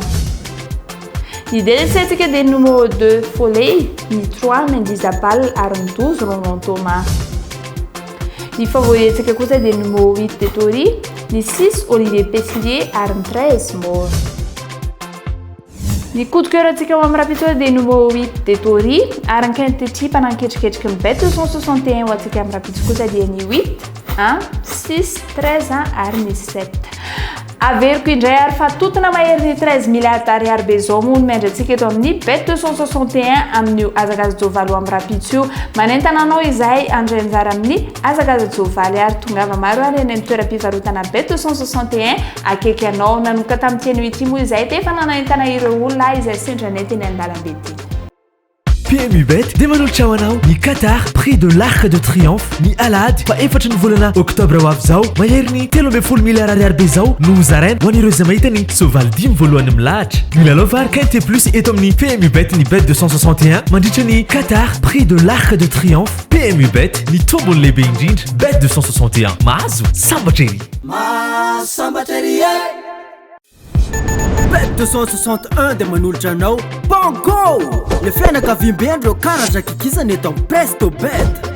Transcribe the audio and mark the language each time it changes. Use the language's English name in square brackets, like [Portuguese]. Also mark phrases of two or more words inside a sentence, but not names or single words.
[Malagasy] Ny délaissetsika dia numéro 2 Foley, ny 3 Mendy Zabal ary ny 12 Roland Thomas. Ny favoritsika kosa dia numéro 8 Tetori, ny 6 Olivier Peslier ary ny 13 Mort. Ny [French] coup de cœur [Malagasy] atsika ho amin'ny rapitso dia numéro 8 Tetori ary ny quinte type ananketreketriky ny Bet 261 ho atsika amin'ny rapitso kosa dia ny 8, 1, 6, 13 ary ny 7. Averiko indray ary fa totona mahery ny 13 milliards ariary be zao moa no miandratsika eto amin'ny Bet 261 amin'io hazakazatsoavaly ho amin'ny rapitso io. Manentana anao izahay andray anjara amin'ny hazakazatsoavaly ary tongava maro ary eny amin'ny toeram-pivarotana Bet 261 akaiky anao. Nanoka tamin'ny tiany ity moa izahay dia efa nanentana ireo olona izay sendra nety eny an-dalambe ity. PMU Bet demanao trahoanao ny Qatar prix de l'Arc de Triomphe ny alady fa efatra ny volana oktobra ho avy zao mahery ny 13 miliyara ariary be zao no zaraina ho an'ireo izay mahita ny soavaly 10 voalohany milahatra. Ny lalao vary quinte plus eto amin'ny PMU Bet ny Bet 261 mandritra ny Qatar prix de l'Arc de Triomphe. PMU Bet ny tombony lehibe indrindra Bet 261 mahazo sambatra ery. Sambatra ery Bet 261 de manolotra anao Bango! Le fianakaviam-bendreo karaza kikisana eto amin'ny Presto Bet.